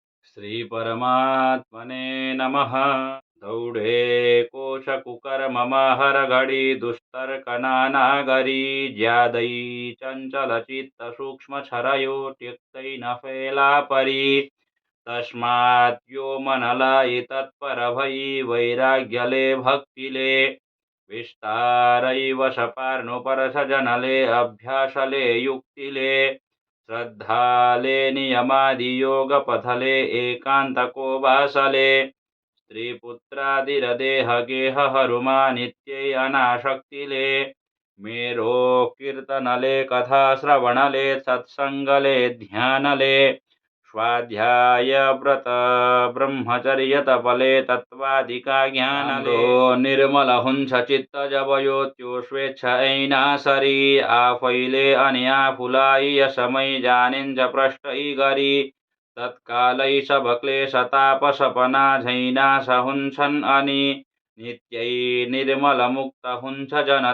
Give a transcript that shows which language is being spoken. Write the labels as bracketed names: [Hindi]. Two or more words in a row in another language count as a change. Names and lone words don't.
[Sanskrit] श्री परमात्मने नमः। [Nepali] दौड़े कोश कुकर मम हर घड़ी दुस्तर्क नाना गरी ज्यादई चंचल चित्त सूक्ष्म छरयो त्यक्तै न फैला परी तस्मात् यो मनलाई तत्पर भई वैराग्यले भक्तिले विस्तारै वश पार्नु परस जनले अभ्यासले युक्तिले श्रद्धाले नियमादि योग पथले एकांतको वासले स्त्रीपुत्रादिरदेह गेह हरुमा नित्यै अनाशक्तिले मेरो कीर्तनले कथा श्रवणले सत्संगले ध्यानले स्वाध्याय व्रत ब्रह्मचर्य तपले तत्वादिका ज्ञानले निर्मल हुन्छ चित्त जब यो त्यो स्वेच्छ ऐना सरी आफैले अनि आफूलाई यसमै जानिन्छ प्रष्टै गरी तत्कालै सब क्लेश ताप सपना झैनाश हुन्छन् अनि नित्यै निर्मल मुक्त हुन्छ जन